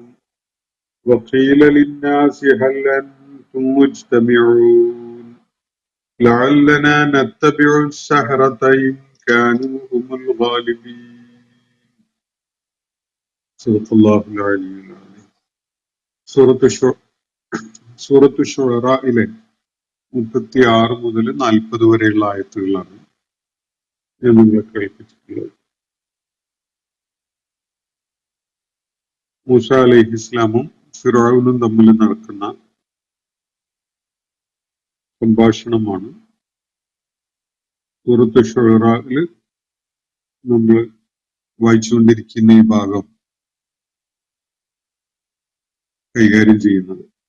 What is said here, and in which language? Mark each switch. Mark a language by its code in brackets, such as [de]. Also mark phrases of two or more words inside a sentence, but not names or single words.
[ar] وقيل للناس هل أنتم مجتمعون لعلنا نتبع السحرة إن كانوا هم الغالبين. صدق الله العلي العظيم. [ml] സൂറത്തു ശുഅറയിലെ 36 മുതൽ 40 വരെയുള്ള ആയത്തുകളാണ് ഞാൻ നിങ്ങളെ കേൾപ്പിച്ചിട്ടുള്ളത്. മൂസ അലൈഹിസ്ലാമും ഫിറഔനും തമ്മിൽ നടക്കുന്ന സംഭാഷണമാണ് സൂറത്ത് ശുഅറയിൽ നമ്മൾ വായിച്ചുകൊണ്ടിരിക്കുന്ന ഈ ഭാഗം കൈകാര്യം ചെയ്യുന്നത്.